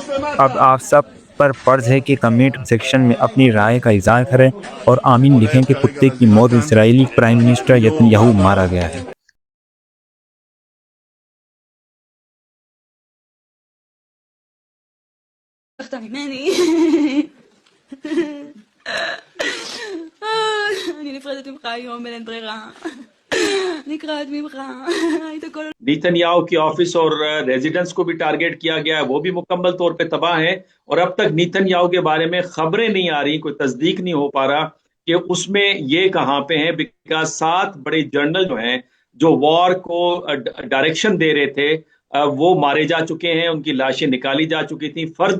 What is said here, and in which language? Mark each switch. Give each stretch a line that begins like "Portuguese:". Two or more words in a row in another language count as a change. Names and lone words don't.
Urdu: اب آپ سب پر فرض ہے کہ کمنٹ سیکشن میں اپنی رائے کا اظہار کریں اور آمین لکھیں کہ کتے کی موت اسرائیلی
English: prime minister
Urdu: نیتن یاہو مارا گیا ہے۔
Hebrew: مني אני נפרדת ממך היום, אין ברירה. نکرات ממך, היית כל...
Urdu: نیتن یاہو کی آفس اور ریزیڈنس کو بھی ٹارگیٹ کیا گیا ہے، وہ بھی مکمل طور پہ تباہ ہیں، اور اب تک نیتن یاہو کے بارے میں خبریں نہیں آ رہی، کوئی تصدیق نہیں ہو پا رہا کہ اس میں یہ کہاں پہ ہیں، بیکاز 7 بڑے جنرل جو ہیں جو وار کو ڈائریکشن دے رہے تھے وہ مارے جا چکے ہیں، ان کی لاشیں نکالی جا چکی تھیں۔